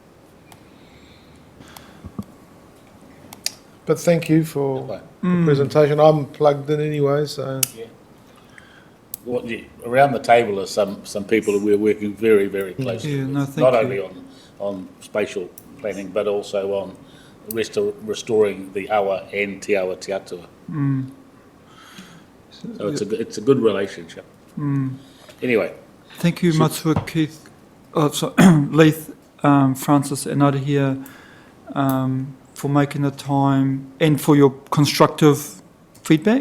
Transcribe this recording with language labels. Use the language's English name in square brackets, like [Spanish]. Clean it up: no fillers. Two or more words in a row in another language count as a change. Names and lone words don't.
[English] But thank you for the presentation. I'm plugged in anyway, so. Yeah. Well, yeah, around the table are some people who we're working very, very closely Yeah, with. no, thank Not you. only on spatial planning, but also on restoring the awa and [Māori] te awa te atua. [English] So it's a good relationship. Anyway. Thank you, Matsua, Keith, Leith, Francis, and Ada here for making the time and for your constructive feedback.